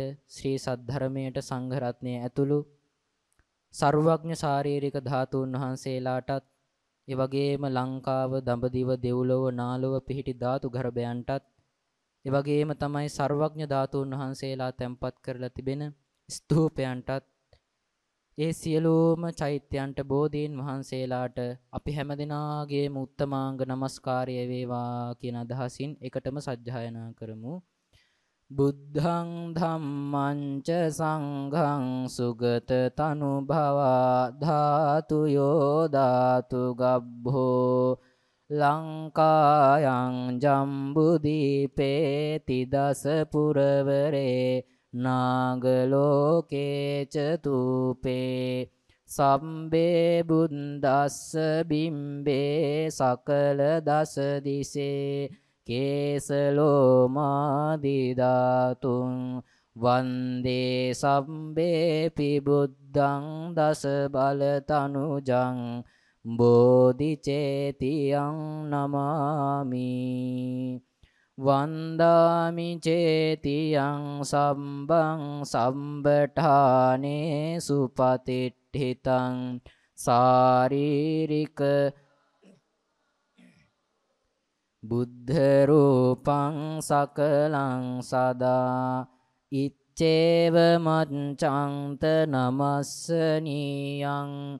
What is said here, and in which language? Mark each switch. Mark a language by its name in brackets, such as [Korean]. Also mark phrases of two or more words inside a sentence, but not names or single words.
[Sinhala] ශ්‍රී සද්ධර්මයට සංඝ රත්නය ඇතුළු සර්වඥ ශාරීරික ධාතුන් වහන්සේලාටත් ඒ වගේම ලංකාව දඹදිව දෙව්ලොව නාලොව පිහිටි ධාතු ගර්භයන්ටත් ඒ වගේම තමයි සර්වඥ ධාතුන් වහන්සේලා තැන්පත් කරලා තිබෙන ස්තූපයන්ටත් ඒ සියලුම චෛත්‍යයන්ට බෝධීන් වහන්සේලාට අපි හැමදෙනාගේම උත්තමාංග නමස්කාරය වේවා කියන අදහසින් එකටම සජ්ජායනා කරමු. [Pali] බුද්ධං ධම්මං ච සංඝං සුගත තනු භවා ධාතු යෝ ධාතු ගබ්බෝ ලංකායන් ජම්බුදීපේ තිදස පුරවරේ නාගලෝකේ චතුපේ සම්බේ බුද්දස්ස බිම්බේ සකල දස දිසේ කේසලෝමාදිදාතුන් වන්දේ සම්බේ පිබුද්ධං දස බලතනුජං බෝධිචේතියං නමාමි වන්දාමි චේතියං සම්බං සම්බඨානේ සුපතිට්ඨිතං සාරීරික බුද්ධ රූපං සකලං සදා ඉච්ඡේව මච්ඡන්ත නමස්සනීයං